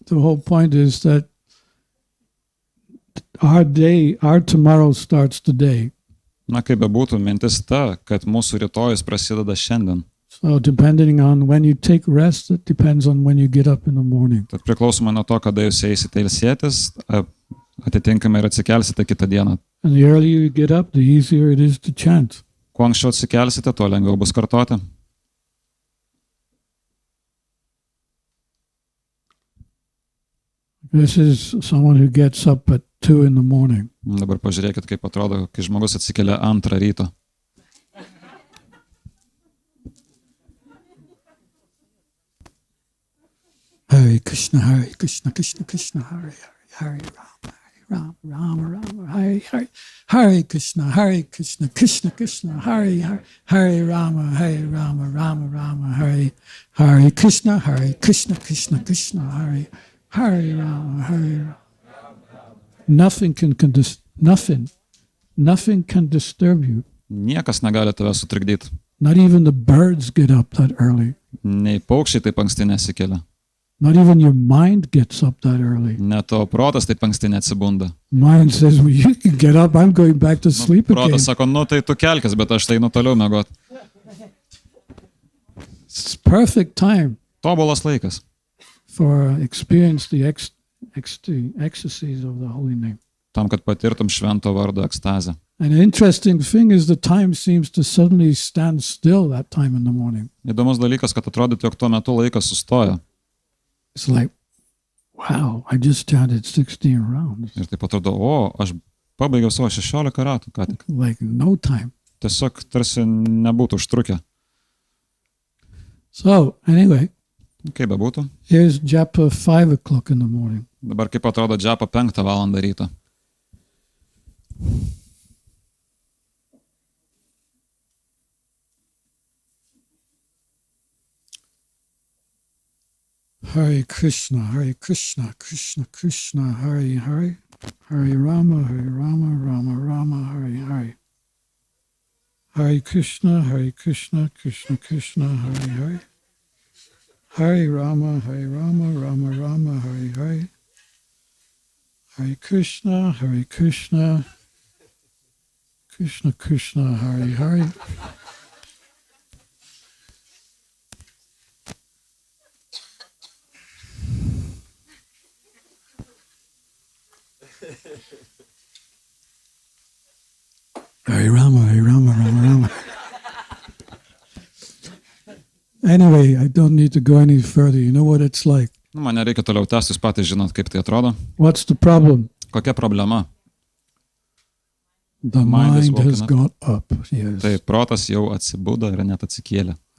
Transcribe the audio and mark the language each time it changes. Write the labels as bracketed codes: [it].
[en] the whole point is that our tomorrow starts today. [lt] Na, kaip bebūtų, mintis ta, kad mūsų rytojus prasideda šiandien. [en] So depending on when you take rest, it depends on when you get up in the morning. [lt] Tad priklausomai nuo to, kada jūs eisite ilsėtis, atitinkamai ir atsikelsite kitą dieną. [en] And the earlier you get up, the easier it is to chant. [lt] Kuo anksčiau atsikelsite, tuo lengviau bus kartoti. [en] This is someone who gets up at 2 in the morning. [lt] Dabar pažiūrėkit, kaip atrodo, kai žmogus atsikelia 2 ryto. [sa] Hare Krishna, Krishna, Krishna, Hare Hare, Rama, Rama, Rama, Hare Hare, Hare Krishna, Krishna, Krishna, Hare Hare, Hare Rama, Rama, Rama, Hare Hare Krishna, Krishna, Krishna, Hare Hare Rama, Hare Rama. [en] Nothing can disturb you. [lt] Niekas negali tave sutrikdyti. [en] Not even the birds get up that early. [lt] Nei paukščiai taip anksti nesikelia. [en] Not even your mind gets up that early. [lt] Net tavo protas taip anksti neatsibunda. [en] Mind says, well, you can get up, I'm going back to sleep again. [lt] Protas sako, tai tu kelkis, bet aš tai toliau miegoti. [en] It's perfect time [lt] Tobulas laikas. [en] for experience the ecstasies of the holy name. [lt] Tam, kad patirtum švento vardo ekstazę. [en] And an interesting thing is the time seems to suddenly stand still that time in the morning. [lt] Įdomus dalykas, kad atrodytų, jog tuo metu laikas sustoja. [en] It's like, wow, I just chanted 16 rounds. [lt] Ir taip atrodo, aš pabaigiau savo 16 ratų, ką tik. [en] Like no time. [lt] Tiesiog tarsi nebūtų užtrukę. [en] So, anyway, [lt] Kaip bebūtų. [en] here's japa 5 o'clock in the morning. [lt] Dabar kaip atrodo džapa 5 valandą ryto. [sa] Hare Krishna, Krishna, Krishna, Hare Hare, Hare Rama, Rama, Rama, Hare Hare. Hare Krishna, Krishna, Krishna, Hare Hare. Hare Rama, Rama, Rama, Hare Hare. Hare Krishna, Krishna, Krishna, Hare Hare. Hare Rama, Rama. [en] Anyway, I don't need to go any further. You know what it's like. [lt] Man nereikia toliau tęsti, jūs patys žinot, kaip tai atrodo. [en] What's the problem? [lt] Kokia problema? [en] The Mind is mind has woken got up. Yes. [lt] Tai protas jau atsibudo ir net atsikėlė.